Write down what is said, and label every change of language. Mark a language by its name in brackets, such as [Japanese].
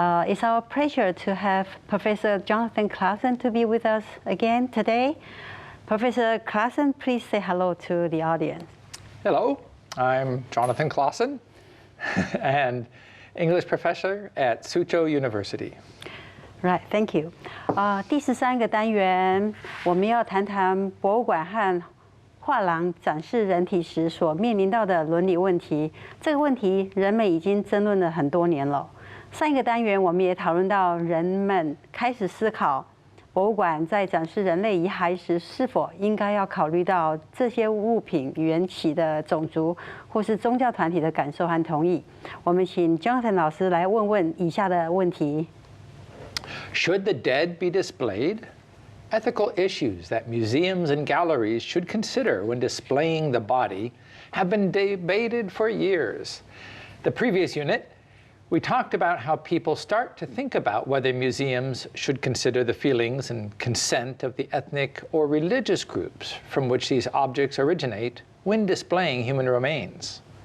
[English] It's our pleasure to have Professor Jonathan Claassen to be with us again today. Professor Claassen, please say hello to the audience. Hello, I'm Jonathan Claassen, and English professor at Suzhou University. Right, thank you. [Chinese] 第13个单元，我们要谈谈博物馆和画廊展示人体时所面临到的伦理问题。这个问题，人们已经争论了很多年了。上一个单元，我们也讨论到人们开始思考，博物馆在展示人类遗骸时，是否应该要考虑到这些物品缘起的种族或是宗教团体的感受和同意。我们请 Jonathan 老师来问问以下的问题。 [English] Should the dead be displayed? Ethical issues that museums and galleries should consider when displaying the body have been debated for years. The previous unit, we talked about how people start to think about whether museums should consider the feelings and consent of the ethnic or religious groups from which these objects originate when displaying human remains.